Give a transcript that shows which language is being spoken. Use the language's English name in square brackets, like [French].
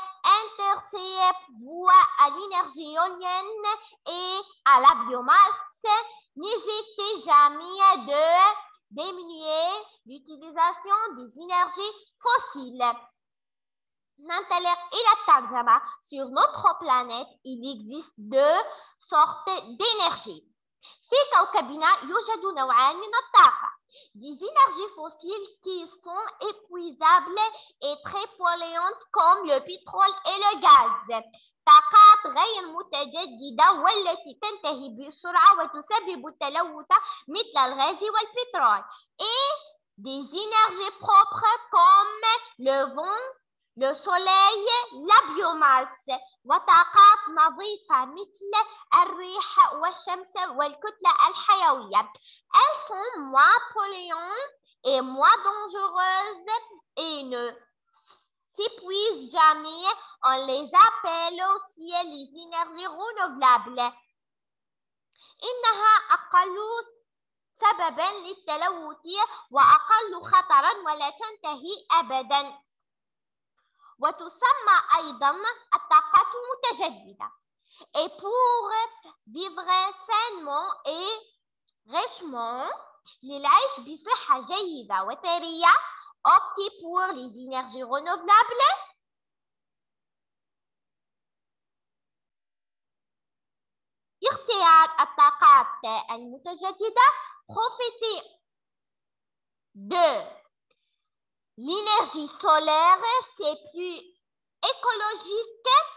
[French] Intéressez-vous à l'énergie éolienne et à la biomasse. N'hésitez jamais de diminuer l'utilisation des énergies fossiles. [Arabic] ننطلق إلى الترجمة. [French] Sur notre planète, il existe deux sortes d'énergie. [Arabic] في كوكبنا يوجد نوعان من الطاقة. [French] Des énergies fossiles qui sont épuisables et très polluantes comme le pétrole et le gaz. [Arabic] طاقات غير متجددة والتي تنتهي بسرعة وتسبب التلوث مثل الغاز والبترول. [French] Et des énergies propres comme le vent, le soleil, la biomasse. [Arabic] وطاقات نظيفة مثل الريح والشمس والكتلة الحيوية. [French] Elles sont moins polluantes et moins dangereuses et ne s'épuisent jamais. On les appelle aussi les énergies renouvelables. [Arabic] إنها أقل سبباً للتلوث وأقل خطراً ولا تنتهي أبداً. وتسمى أيضاً الطاقات المتجددة. [French] Et pour vivre sainement et richement, [Arabic] للعيش بصحة جيدة وثرية, [French] optez pour les énergies renouvelables. [Arabic] اختيار الطاقات المتجددة. [French] Profitez de l'énergie solaire, c'est plus écologique.